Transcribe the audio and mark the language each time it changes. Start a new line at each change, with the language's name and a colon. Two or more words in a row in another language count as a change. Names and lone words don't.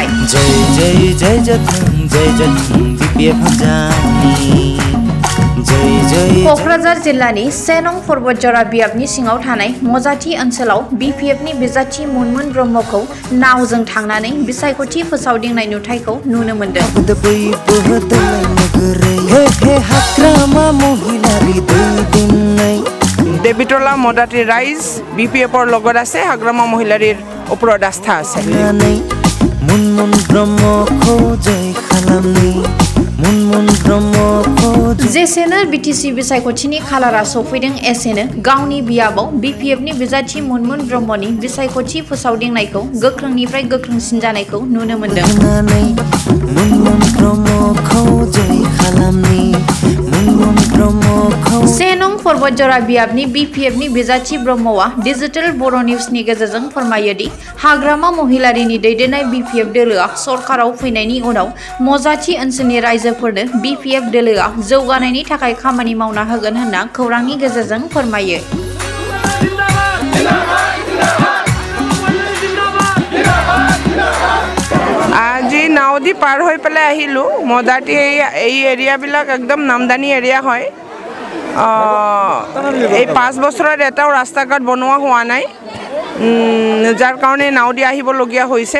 Bodo: जय जथों बिपिएफ हान्जानि क'क्राझार जिल्लानि 1 नं पर्बतजरा बियाबनि सिङाव थानाय मजाथि ओनसोलाव बिपिएफनि बिजाथि मुनमुन ब्रह्मखौ नावजों थांनानै बिसायख'थि फोसावदिंनाय नुथायखौ नुनो मोन्दों।
Assamese: দেবিতলা মদাতি ৰাইজ বিপিএফৰ লগত আছে হাগ্ৰামা মহিলাৰীৰ ওপৰত আস্থা আছে।
Bodo: मुनमुन ब्रह्मखौ जय खालामनि मुनमुन ब्रह्मखौ जेसेनो बिटिसि बिसायख'थिनि खालारा सफैदों एसेनो गावनि बियाबाव बिपिएफनि बिजाथि मुनमुन ब्रह्मनि बिसायख'थि फोसावदिंनायखौ गोख्रोंनिफ्राय गोख्रोंसिन जानायखौ नुनो मोन्दों। मुनमुन ब्रह्मखौ जय खालामनि मुनमुन ब्रह्मखौ 1 नं पर्बतजरा बियाबनि बिपिएफनि बिजाथि ब्रह्मआ डिजिटेल बर' निउसनि गेजेरजों फोरमायोदि हाग्रामा महिलारीनि दैदेननाय बिपिएफ दोलोआ सरकाराव फैनायनि उनाव मजाथि ओनसोलनि रायजोफोरनो बिपिएफ दोलोआ जौगानायनि थाखाय खामानि मावना होगोन होनना खौरांनि गेजेरजों फोरमायो।
Assamese: আজি নাওদি পাৰ হৈ পেলাই আহিলোঁ। মদাতি এই এৰিয়াবিলাক একদম নামদানি এৰিয়া হয়। এই 5 বছৰত এটাও ৰাস্তা ঘাট বনোৱা হোৱা নাই, যাৰ কাৰণে নাওদি আহিবলগীয়া হৈছে।